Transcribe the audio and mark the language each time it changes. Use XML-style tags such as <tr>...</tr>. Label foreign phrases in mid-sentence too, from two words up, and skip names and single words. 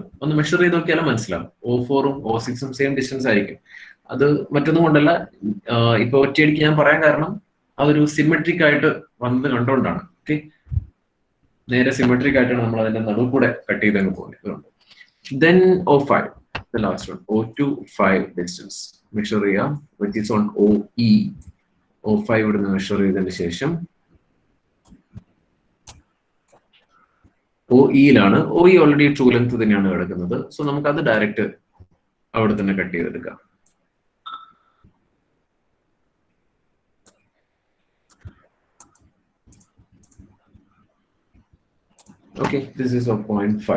<ml>ഒന്ന് മെഷർ ചെയ്ത് നോക്കിയാലും മനസ്സിലാവും. O4ഉം O6ഉം</ml> <en>same distance</en> <ml>ആയിരിക്കും. അത് മറ്റൊന്നും കൊണ്ടല്ല, ഇപ്പൊ ഒറ്റയടിക്ക് ഞാൻ പറയാൻ കാരണം അതൊരു സിമെട്രിക് ആയിട്ട് വന്നത് കണ്ടുകൊണ്ടാണ്. ഓക്കെ, നേരെ സിമെട്രിക് ആയിട്ടാണ് നമ്മൾ അതിന്റെ നടുവ് കൂടെ കട്ട് ചെയ്തങ്ങ് പോകുന്നത്.</ml> <en>then O5, the last one, O2 5 distance measure ചെയ്യാം, which is on OE.</en> <ml>O5 ഇവിടുന്ന് മെഷർ ചെയ്തതിന് ശേഷം OE-ലാണ്. OE</ml> <en>already true length</en> <ml>തന്നെയാണ് കിടക്കുന്നത്. സോ നമുക്ക് അത് ഡയറക്റ്റ് അവിടെ തന്നെ കട്ട് ചെയ്തെടുക്കാം.</ml> <en>okay, this is of point 5.</en>